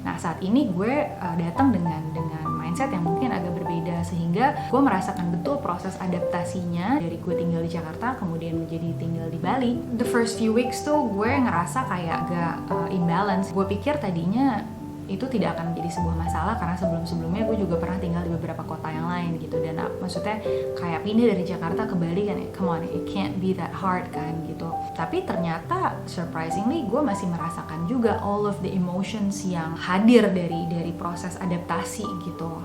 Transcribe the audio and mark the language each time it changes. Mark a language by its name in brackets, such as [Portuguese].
[Indonesian] Nah saat ini gue datang dengan mindset yang mungkin agak berbeda sehingga gue merasakan betul proses adaptasinya dari gue tinggal di Jakarta kemudian menjadi tinggal di Bali. [English] The first few weeks [Indonesian] tuh gue ngerasa kayak agak imbalance. Gue pikir tadinya itu tidak akan menjadi sebuah masalah karena sebelum-sebelumnya gue juga pernah tinggal di beberapa kota yang lain gitu, dan maksudnya kayak pindah dari Jakarta ke Bali kan, [English] come on, it can't be that hard [Indonesian] kan gitu. Tapi ternyata surprisingly gue masih merasakan juga [English] all of the emotions [Indonesian] yang hadir dari proses adaptasi gitu.